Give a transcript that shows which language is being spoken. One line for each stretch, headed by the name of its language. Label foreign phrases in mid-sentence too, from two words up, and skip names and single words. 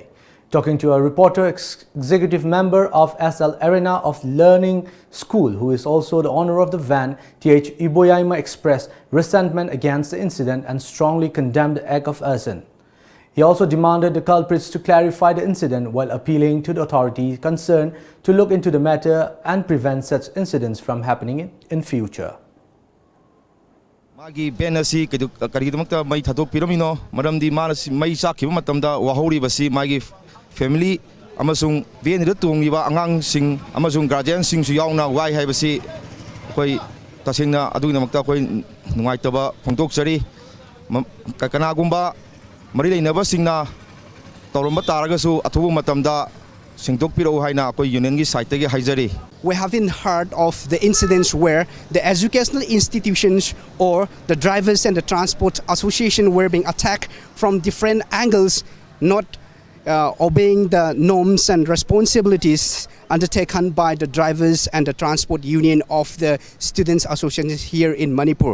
English: Talking to a reporter, executive member of SL Arena of Learning School, who is also the owner of the van, TH Iboyaima expressed resentment against the incident and strongly condemned the act of arson. He also demanded the culprits to clarify the incident while appealing to the authorities concerned to look into the matter and prevent such incidents from happening in future.
Manipuri: Magi benasi karidamakta mai thadok piramino maramdi manasi mai sakhiba matamda wahori basi magi family amasung ben rutungiba angang sing amasung guardian sing su yauna wai haibasi koi tasingna adunamakta koi nungaitaba phongtokchari kanagumba Mari lainaba singna tawramba taragasu athubu matamda singtokpiro haina koi union gi site gi haijari.
English: We haven't heard of the incidents where the educational institutions or the drivers and the transport association were being attacked from different angles, not obeying the norms and responsibilities undertaken by the drivers and the transport union of the students association here in Manipur.